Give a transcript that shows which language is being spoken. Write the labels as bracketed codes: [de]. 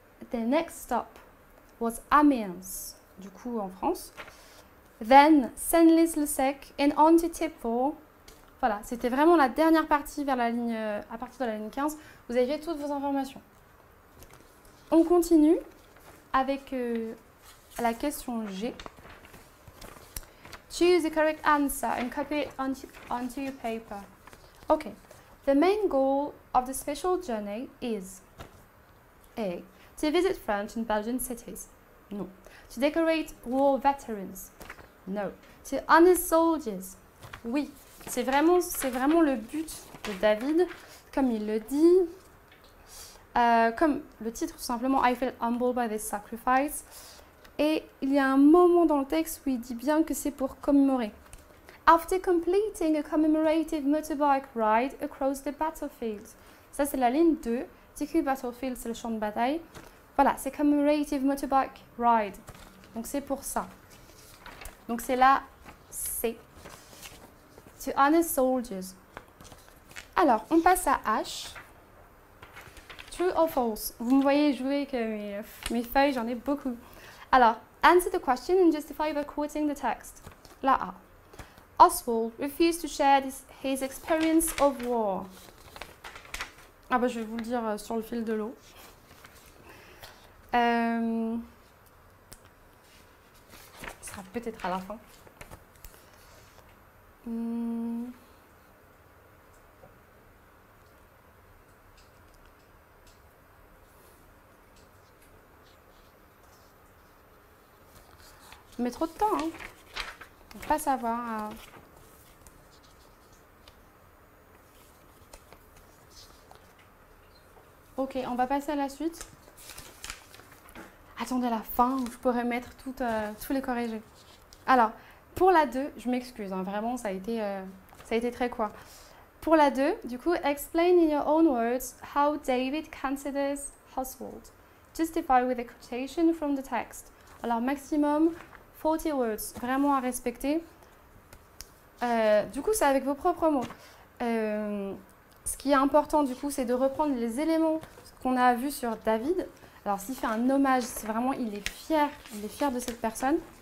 [en] The next stop was Amiens, [fr] du coup en France. [en] Then Senlis-le-Sec and on to Tipperary. [fr] Voilà, c'était vraiment la dernière partie vers la ligne, à partir de la ligne 15. Vous avez toutes vos informations. On continue avec la question G. [en] Choose the correct answer and copy it onto your paper. Okay. The main goal of the special journey is A. To visit French and Belgian cities. No. To decorate war veterans. No. To honor soldiers. Oui. [fr] C'est vraiment le but de David, comme il le dit. Comme le titre tout simplement, [en] I feel humbled by this sacrifice. [fr] Et il y a un moment dans le texte où il dit bien que c'est pour commémorer. [en] After completing a commemorative motorbike ride across the battlefield. [fr] Ça c'est la ligne 2. TQ Battlefield, c'est le champ de bataille. Voilà, c'est [en] commemorative motorbike ride. [fr] Donc c'est pour ça. Donc c'est la C. [en] To honor soldiers. [fr] Alors, on passe à H. [en] True or false? [fr] Vous me voyez jouer que mes feuilles, j'en ai beaucoup. [en] Alors, answer the question and justify by quoting the text. La A. Oswald refused to share his experience of war. [fr] Ah bah je vais vous le dire sur le fil de l'eau. Ça sera peut-être à la fin. Je mets trop de temps, hein. On ne peut pas savoir. Ok, on va passer à la suite. Attendez à la fin où je pourrais mettre tous les corrigés. Alors, pour la 2, je m'excuse, hein, vraiment, ça a été très court. Pour la 2, du coup, [en] explain in your own words how David considers Oswald. Justify with a quotation from the text. [fr] Alors, maximum 40 words, vraiment à respecter. Du coup, c'est avec vos propres mots. Ce qui est important, du coup, c'est de reprendre les éléments qu'on a vus sur David. Alors, s'il fait un hommage, c'est vraiment, il est fier de cette personne.